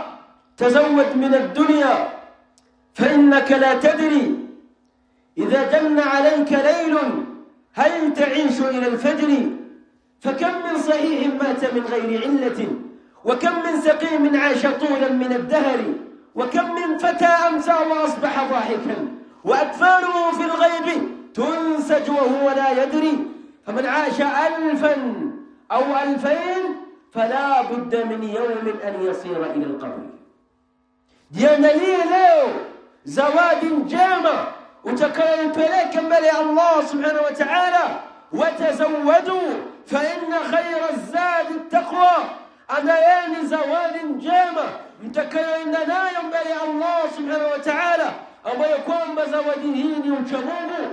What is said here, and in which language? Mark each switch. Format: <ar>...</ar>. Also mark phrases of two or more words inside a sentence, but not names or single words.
<ar>تزود من الدنيا فإنك لا تدري إذا جن عليك ليل هل تعيش إلى الفجر فكم من صحيح مات من غير علة، وكم من سقيم عاش طولا من الدهر، وكم من فتى أمسى وأصبح ضاحكا وأكفانه في الغيب تنسج وهو لا يدري. فمن عاش 1000 أو 2000 فلا بد من يوم أن يصير إلى القبر.</ar> <sw>jiandalie leo zawadi njema utakayoipeleka mbele ya</sw> <ar>الله سبحانه وتعالى. وتزودوا فإن خير الزاد التقوى,</ar> <sw>andaeni zawadi njema mtakayoenda nayo mbele ya</sw> <ar>الله سبحانه وتعالى,</ar> <sw>ambayo kwamba zawadi hii ni uchamungu.</sw>